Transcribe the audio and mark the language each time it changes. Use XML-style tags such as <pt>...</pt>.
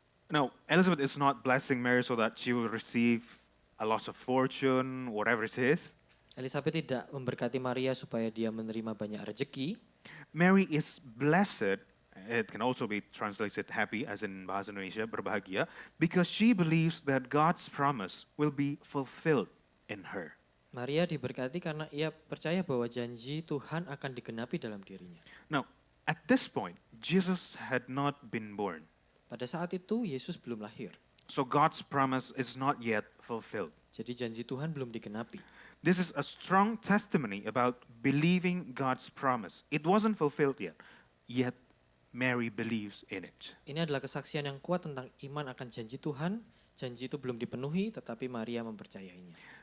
<en>Now, Elizabeth is not blessing Mary so that she will receive a lot of fortune, whatever it is.</en> <id>Elizabeth tidak memberkati Maria supaya dia menerima banyak rezeki.</id> <en>Mary is blessed, it can also be translated happy as in bahasa Indonesia, berbahagia, because she believes that God's promise will be fulfilled in her.</en> <id>Maria diberkati karena ia percaya bahwa janji Tuhan akan digenapi dalam dirinya.</id> <en>Now, at this point, Jesus had not been born.</en> <id>Pada saat itu Yesus belum lahir.</id> <en>So God's promise is not yet fulfilled.</en> <id>Jadi janji Tuhan belum digenapi.</id> <en>This is a strong testimony about believing God's promise. It wasn't fulfilled yet Mary believes in it.</en> <id>Ini adalah kesaksian yang kuat tentang iman akan janji Tuhan. Janji itu belum dipenuhi, tetapi Maria mempercayainya.</id>